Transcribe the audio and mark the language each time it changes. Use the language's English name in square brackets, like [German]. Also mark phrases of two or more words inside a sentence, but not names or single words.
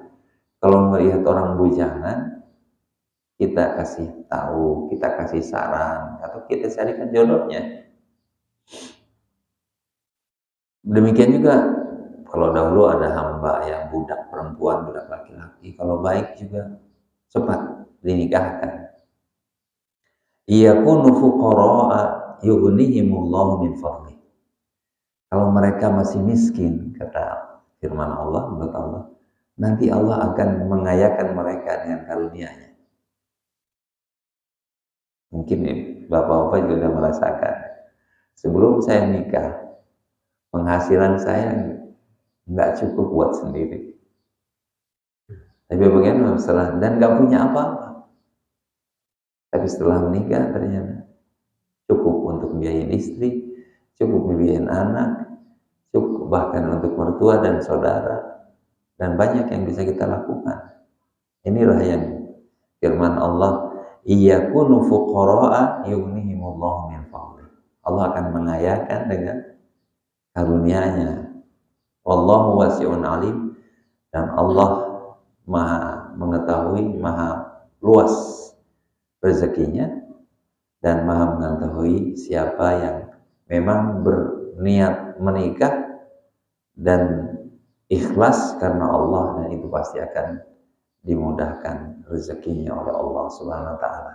[Indonesian] Kalau melihat orang bujangan, kita kasih tahu, kita kasih saran, atau kita carikan jodohnya. Demikian juga kalau dahulu ada hamba yang budak perempuan, budak laki-laki, kalau baik juga cepat dinikahkan. [Arabic] يكونوا فقراء يغنهم الله من فضله. [Indonesian] Kalau mereka masih miskin, kata firman Allah, menurut Allah, nanti Allah akan mengayakan mereka dengan karunia-Nya. Mungkin bapak-bapak juga sudah merasakan. Sebelum saya nikah, penghasilan saya nggak cukup buat sendiri. Tapi bagaimana setelah, dan nggak punya apa-apa. Tapi setelah menikah ternyata cukup untuk biayain istri, cukup biayain anak, cukup bahkan untuk mertua dan saudara, dan banyak yang bisa kita lakukan. Inilah yang firman Allah, [Arabic] يكونوا فقراء يغنهم الله من فضله. [Indonesian] Allah akan mengayakan dengan karunia-Nya. [Arabic] والله واسع عليم, [Indonesian] dan Allah Maha mengetahui, Maha luas rezekinya, dan Maha mengetahui siapa yang memang berniat menikah dan ikhlas karena Allah, dan itu pasti akan dimudahkan rezekinya oleh Allah [Arabic] سبحانه وتعالى.